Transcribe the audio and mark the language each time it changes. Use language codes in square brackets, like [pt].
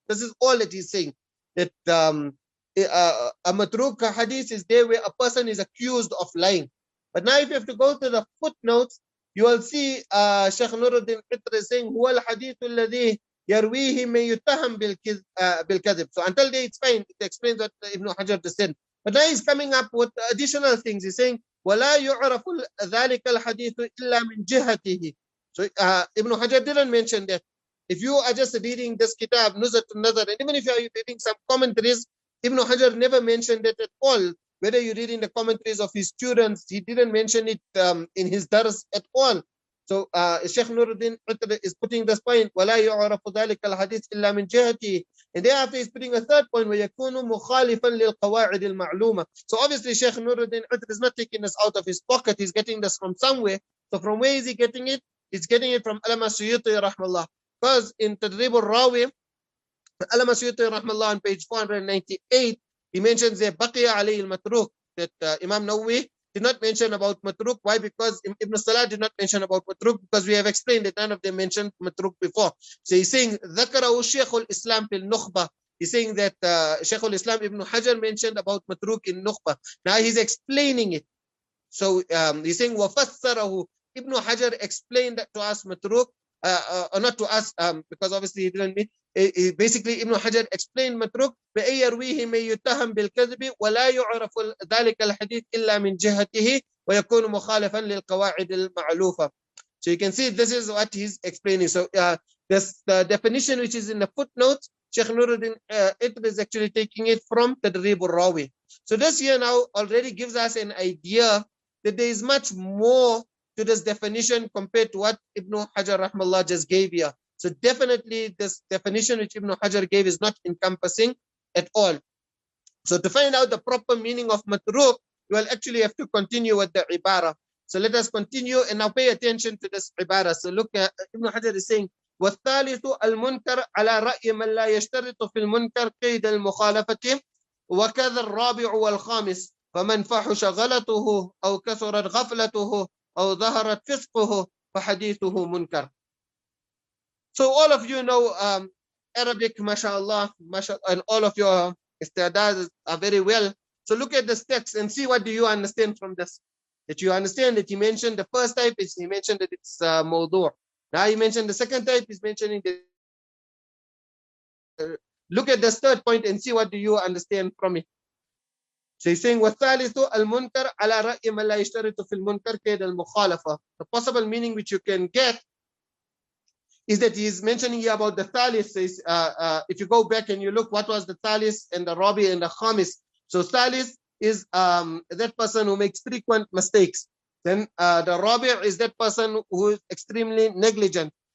[en] This is all that he's saying, that a matrūk hadith is there where a person is accused of lying. But now if you have to go to the footnotes, you will see Shaykh Nuruddin Qitr is saying, [ar] هُوَ الْحَدِيثُ الَّذِي يَرْوِيهِ مَنْ يُتَّهَمْ بِالْكَذِبِ. [en] So until there it's fine, it explains what Ibn Hajar just said. But now he's coming up with additional things. He's saying, [ar] وَلَا يُعْرَفُ ذَلِكَ الْحَدِيثُ إِلَّا مِنْ جِهَتِهِ. [en] So Ibn Hajar didn't mention that. If you are just reading this kitab, Nuzha an-Naḍar, and even if you are reading some commentaries, Ibn Hajar never mentioned it at all. Whether you're reading the commentaries of his students, he didn't mention it in his dars at all. So Shaykh Nuruddin is putting this point, [ar] وَلَا يُعْرَفُ ذَلِكَ الْحَدِيثِ إِلَّا مِنْ جِهَتِهِ. [en] And thereafter he's putting a third point, [ar] وَيَكُونُ مُخَالِفًا لِلْقَوَاعِدِ الْمَعْلُومَةِ. [en] So obviously Shaykh Nuruddin is not taking this out of his pocket, he's getting this from somewhere. So from where is he getting it? He's getting it from Allama Suyuti rahmallah. Because in Tadrib al-Rawi, Allama Suyuti rahmallah on page 498, he mentions there, [ar] بَقِيَ عَلَيْهِ الْمَتْرُوكِ, [en] that Imam Nawawi did not mention about matrūk. Why? Because Ibn Salah did not mention about matrūk, because we have explained that none of them mentioned matrūk before. So he's saying [ar] ذكره شيخ الإسلام في النخبة. [en] He's saying that Shaykh al-Islam Ibn Hajar mentioned about matrūk in Nukhbah. Now he's explaining it. So he's saying وَفَسَّرَهُ. Ibn Hajar explained that to us matrūk, or not to us, because obviously he didn't mean. Basically Ibn Hajar explained matrūk [ar] بأن يرويه من يتهم بالكذب ولا يعرف ذلك الحديث إلا من جهته ويكون مخالفا للقواعد المعلوفة. [en] So you can see this is what he's explaining. So this the definition which is in the footnotes, Shaykh Nuruddin is actually taking it from Tadrib al-Rawi. So this here now already gives us an idea that there is much more to this definition compared to what Ibn Hajar rahmallah just gave here. So definitely this definition which Ibn Hajar gave is not encompassing at all. So to find out the proper meaning of matrūk, you will actually have to continue with the ibara. So let us continue and now pay attention to this ibara. So look at Ibn Hajar is saying, [ar] وَالثَّالِثُ الْمُنْكَرُ عَلَى رَأْيِ مَنْ لَا يَشْتَرِطُ فِي الْمُنْكَرِ قَيْدَ الْمُخَالَفَةِ وَكَذَا الرَّابِعُ وَالْخَامِسُ فَمَنْ فَحُشَ غَلَطُهُ أَوْ كَثُرَتْ غَفْلَتُهُ أَوْ ظَهَرَتْ فِسْقُهُ فَحَدِيثُهُ مُنْكَرٌ. [en] So all of you know Arabic, mashallah, and all of your isti'adad are very well. So look at this text and see what do you understand from this. That you understand that he mentioned the first type is he mentioned that it's mawdu'. Now he mentioned the second type is mentioning that. Look at this third point and see what do you understand from it. So he's saying [ar] وَالثَّالِثُ الْمُنْكَرُ عَلَى رَأْيِ مَنْ لَا يَشْتَرِطُ فِي الْمُنْكَرِ كَيْدَ الْمُخَالَفَةِ. [en] The possible meaning which you can get is that he's mentioning here about the thalith. Says, if you go back and you look, what was the thalith and the rabi and the khamis? So thalith is that person who makes frequent mistakes. Then the rabi is that person who is extremely negligent.